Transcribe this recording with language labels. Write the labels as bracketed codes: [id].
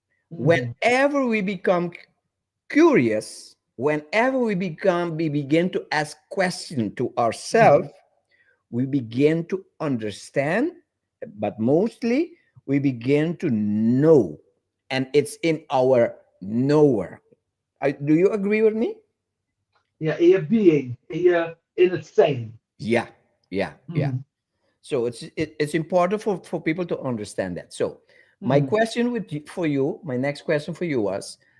[en] Whenever we become curious, whenever we begin to ask questions to ourselves, we begin to understand, but mostly we begin to know, and it's in our knower. Do you agree with me? [nl] Ja, in je being, in het zijn. [en] Yeah. So it's important for people to understand that. So my question for you, my next question for you was,